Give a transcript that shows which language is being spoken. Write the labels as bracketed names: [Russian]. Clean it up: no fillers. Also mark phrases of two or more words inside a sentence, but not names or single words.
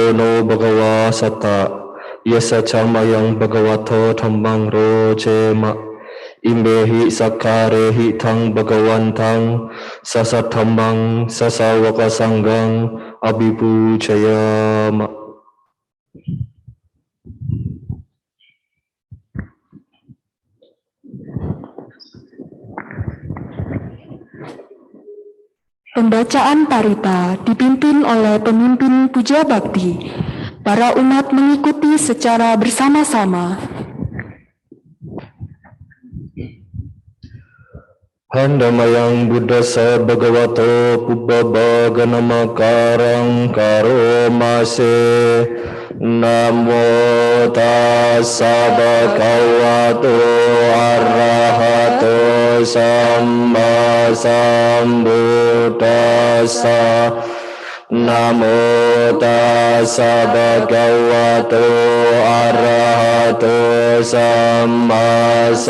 [Pali] Yono Bhagawa Satta. Yasa chamayang bhagavato dhammang rojema imbehi sakkarehi thang bhagavantang sasa dhammang sasawaka sanggang abhipujayama. [Indonesian] Pembacaan parita dipimpin oleh pemimpin puja bakti. Para umat mengikuti secara bersama-sama. [Pali] Handamayang buddhasa bhagavato pubbaba ganamakarang karomase namo tassa bhagavato arahato samma sambuddhassa namo tassa bhagavato arahato samma